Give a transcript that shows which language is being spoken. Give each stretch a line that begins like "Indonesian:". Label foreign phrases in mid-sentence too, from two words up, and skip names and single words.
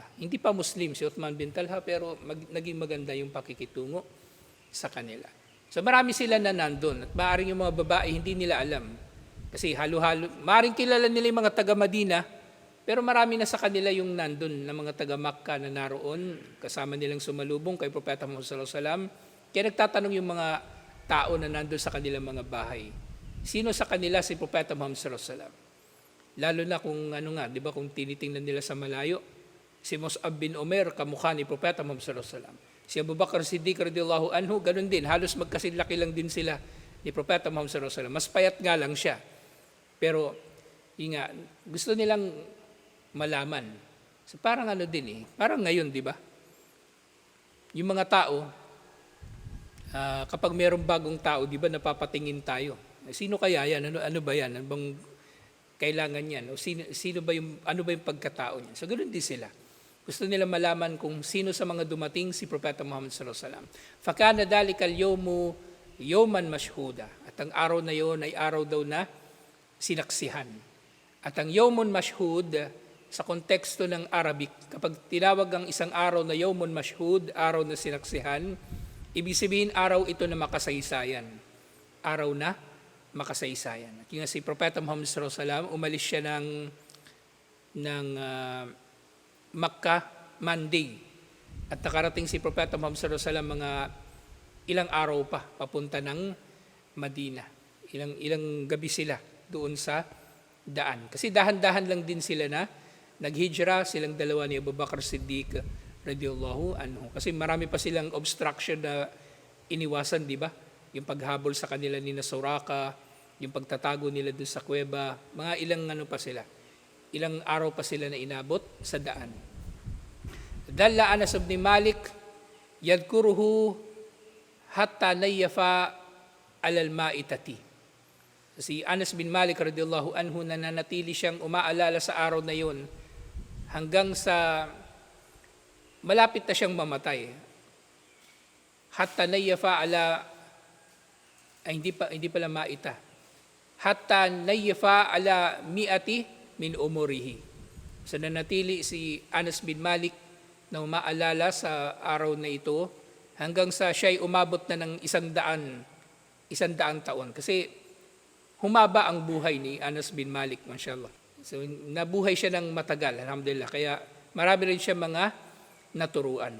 Filipino: Hindi pa Muslim si Uthman bin Talha, pero naging maganda yung pakikitungo sa kanila. So marami sila na nandun. At maaaring yung mga babae hindi nila alam. Kasi halo-halo, maaaring kilala nila yung mga taga-Madina, pero marami na sa kanila yung nandun na mga taga-Makkah na naroon, kasama nilang sumalubong kay Propeta Muhammad
Arabic: صلى الله عليه وسلم.
Filipino: Kaya nagtatanong yung mga tao na nandun sa kanilang mga bahay, sino sa kanila si Propeta Muhammad
Arabic: صلى الله عليه وسلم?
Filipino: Lalo na kung di ba, kung tinitingnan nila sa malayo, si Mus'ab bin Umair, kamukha ni Propeta Muhammad
Arabic: صلى الله عليه وسلم.
Filipino: Si Abu Bakar Siddiq
Arabic: رضي الله عنه,
Filipino: ganun din, halos magkasilaki lang din sila ni Propeta Muhammad
Arabic: صلى الله عليه وسلم.
Filipino: Mas payat nga lang siya. Pero, gusto nilang malaman. So parang parang ngayon, di ba? Yung mga tao, kapag mayroong bagong tao, di ba, napapatingin tayo. Sino kaya yan? Ano ba yan? Ano bang kailangan yan? O sino ba ano ba yung pagkatao niya? So ganoon din sila. Gusto nila malaman kung sino sa mga dumating si Propeta Muhammad
Arabic: صلى الله عليه وسلم. فكان ذلك اليوم يوما مشهودا.
Filipino: At ang araw na yon ay araw daw na sinaksihan. At ang
Arabic: يوم مشهود
Filipino: sa konteksto ng Arabic, kapag tinawag ang isang araw na
Arabic: يوم مشهود,
Filipino: araw na sinaksihan, ibig sabihin araw ito na makasaysayan. Araw na makasaysayan. At yung si Propeta Muhammad
Arabic: صلى الله عليه وسلم,
Filipino: umalis siya ng Makkah Monday. At nakarating si Propeta Muhammad
Arabic: صلى الله عليه وسلم
Filipino: mga ilang araw pa papunta ng Madina. Ilang gabi sila doon sa daan. Kasi dahan-dahan lang din sila na naghijra, silang dalawa ni Abu Bakar Siddiq
Arabic: رضي الله عنه.
Filipino: Kasi marami pa silang obstruction na iniwasan, di ba? Yung paghabol sa kanila ni Suraka, yung pagtatago nila doon sa kuweba, mga ilang pa sila. Ilang araw pa sila na inabot sa daan.
Arabic: ظل أنس بن مالك يذكره حتى نيف على المائة.
Filipino: Si Anas bin Malik
Arabic: رضي الله عنه
Filipino: nananatili siyang umaalala sa araw na yon hanggang sa malapit na siyang mamatay.
Arabic: حتى نيف
Filipino: hindi pala
Arabic: ma'ita. حتى نيف على مائة من عمره.
Filipino: So nanatili si Anas bin Malik na umaalala sa araw na ito hanggang sa siya'y umabot na ng 100 taon. Kasi humaba ang buhay ni Anas bin Malik, mashallah. So nabuhay siya ng matagal, alhamdulillah. Kaya marami rin siya mga naturuan.